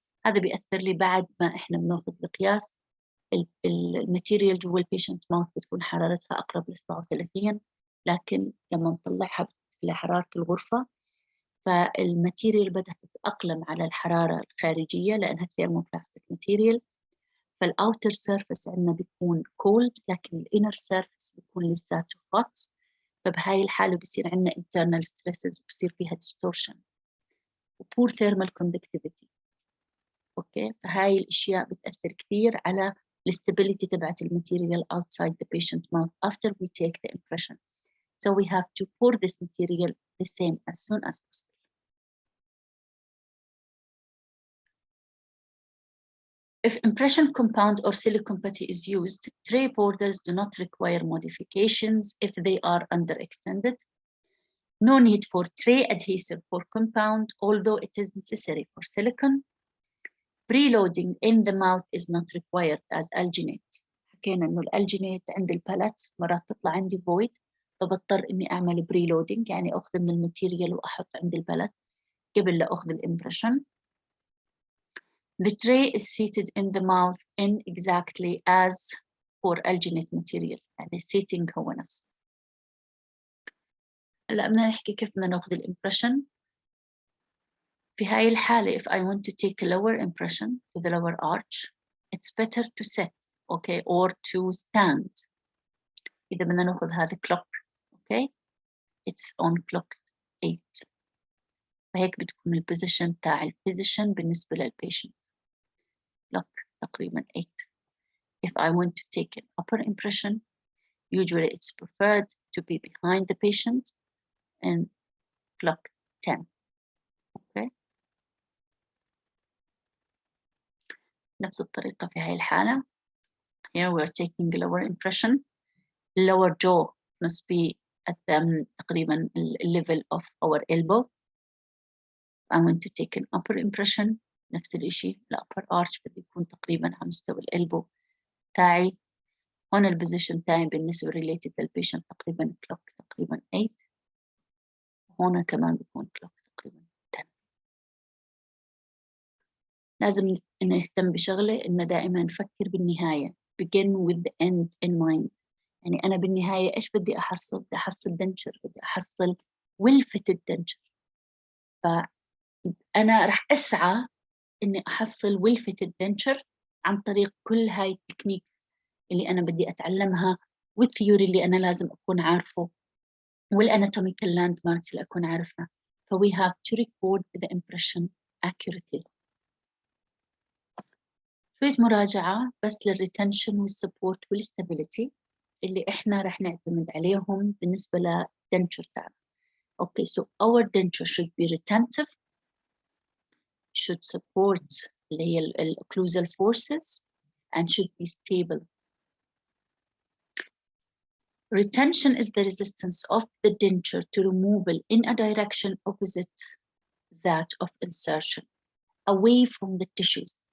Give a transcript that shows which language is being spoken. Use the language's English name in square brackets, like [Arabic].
[Arabic] هذا بيأثر لي بعد ما احنا بناخذ القياس. الماتيريال جوا البيشنت ماوث بتكون حرارتها أقرب ل 37، لكن لما نطلعها لحرارة الغرفة فالماتيريال بدها تتأقلم على الحرارة الخارجية لأنها ثيرموبلاستيك ماتيريال. فالأوتر سيرفيس عندنا بيكون cold، لكن الإنر سيرفيس بيكون لساته hot. فبهاي الحالة بصير عندنا internal stresses وبصير فيها distortion و [English] poor thermal conductivity. [Arabic] أوكي، فهاي الأشياء بتأثر كثير على stability تبعت الماتيريال [English] outside the patient mouth after we take the impression. So we have to pour this material the same as soon as possible. If impression compound or silicone putty is used, tray borders do not require modifications if they are underextended. No need for tray adhesive for compound, although it is necessary for silicone. Preloading in the mouth is not required as alginate. [Arabic] حكينا إنه الألجينيت عند البالت مرات تطلع عندي void، فبضطر إني أعمل preloading، يعني أخذ من الماتيريال وأحط عند البالت قبل لا أخذ الإمبريشن. [English] The tray is seated in the mouth in exactly as for alginate material، [Arabic] يعني seating هو نفسه. هلا بدنا نحكي كيف بدنا ناخذ الإمبريشن. في هاي الحالة [English] if I want to take a lower impression to the lower arch, it's better to sit, okay, or to stand. [Arabic] إذا بدنا ناخذ هذا [English] clock، okay, it's on clock 8. [Arabic] فهيك بتكون البوزيشن تاع الفيزيشن بالنسبة للبيشنت. [English] clock تقريبا 8. If I want to take an upper impression, usually it's preferred to be behind the patient and clock 10. Okay. [Arabic] نفس الطريقة في هاي الحالة. [English] Here we're taking a lower impression. Lower jaw must be at تقريبا level of our elbow. I want to take an upper impression. [Arabic] نفس الإشي ال upper arch بده يكون تقريبا على مستوى الإلبو تاعي. هون البوزيشن تاعي بالنسبة related للبيشنت تقريبا clock تقريبا 8. هون كمان بيكون clock تقريبا 10. لازم نهتم بشغلة إن دائما نفكر بالنهاية. [English] Begin with the end in mind. [Arabic] يعني أنا بالنهاية إيش بدي أحصل؟ بدي أحصل دنشر، بدي أحصل well-fitted دنشر. فأنا رح أسعى إني أحصل well-fitted دنشر عن طريق كل هاي التكنيكس اللي أنا بدي أتعلمها، والثيوري اللي أنا لازم أكون عارفه، والanatomical landmarks اللي أكون عارفها. [English] So we have to record the impression accurately. [Arabic] شوية مراجعة بس للريتنشن والسبورت والستابيليتي اللي إحنا رح نعتمد عليهم بالنسبة للدنشر تاعنا. [English] Okay, so our denture should be retentive, should support [Arabic] اللي هي [English] occlusal forces, and should be stable. Retention is the resistance of the denture to removal in a direction opposite that of insertion, away from the tissues.